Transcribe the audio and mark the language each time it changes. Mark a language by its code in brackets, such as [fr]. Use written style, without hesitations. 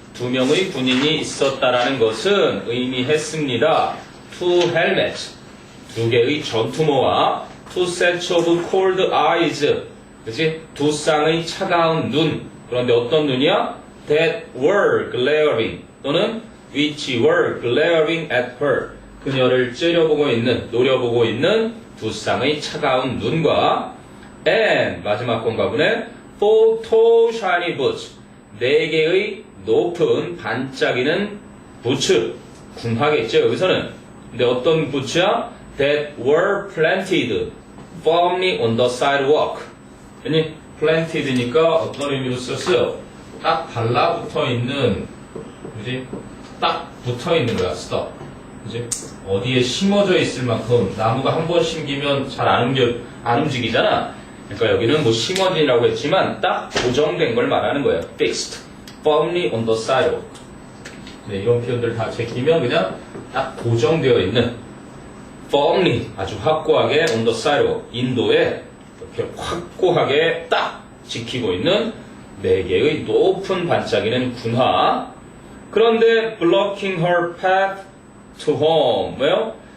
[ko] 두 명의 군인이 있었다라는 것은 의미했습니다. [en] two helmets, [ko] 두 개의 전투모와 [en] two sets of cold eyes, 그치? [ko] 두 쌍의 차가운 눈. 그런데 어떤 눈이야? [en] that were glaring [ko] 또는 [en] which were glaring at her [ko] 그녀를 째려보고 있는 노려보고 있는 두 쌍의 차가운 눈과 and 마지막 건가 보네 [en] four tall shiny boots [ko] 네 개의 높은 반짝이는 부츠 군화겠죠 여기서는. 근데 어떤 부츠야? [en] that were planted firmly on the sidewalk. [ko] 아니 planted니까 어떤 의미로 썼어요? 딱 달라붙어 있는, 그지? 딱 붙어 있는 거야, stop. 그지? 어디에 심어져 있을 만큼 나무가 한 번 심기면 잘 안 움직이잖아. 그러니까 여기는 뭐 심어진이라고 했지만 딱 고정된 걸 말하는 거예요. [en] fixed, firmly on the sidewalk. [ko] 네, 이런 표현들 다 제끼면 그냥 딱 고정되어 있는, firmly 아주 확고하게 [en] on the sidewalk [ko] 인도에 이렇게 확고하게 딱 지키고 있는 네 개의 높은 반짝이는 군화. 그런데 [en] blocking her path to home, [ko] 뭐요?